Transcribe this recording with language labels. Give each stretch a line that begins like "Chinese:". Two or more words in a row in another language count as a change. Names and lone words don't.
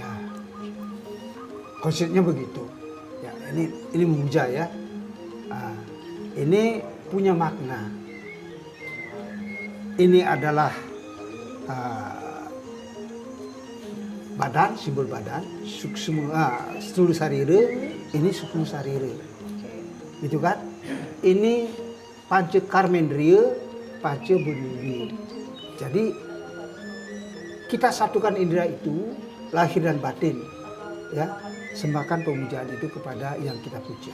Indonesian: Konsepnya begitu. Ya, ini memuja ya. Ini punya makna. Ini adalah badan, simbol badan,
Sanskrit: stulu sarire, ini sukmu sarire.
Indonesian: Gitu kan? Ini
Sanskrit: panca karmendriya,
Indonesian: panca bunyi. Jadi kita satukan indera itu, lahir dan batin, ya, sembahkan pemujaan itu kepada yang kita puja.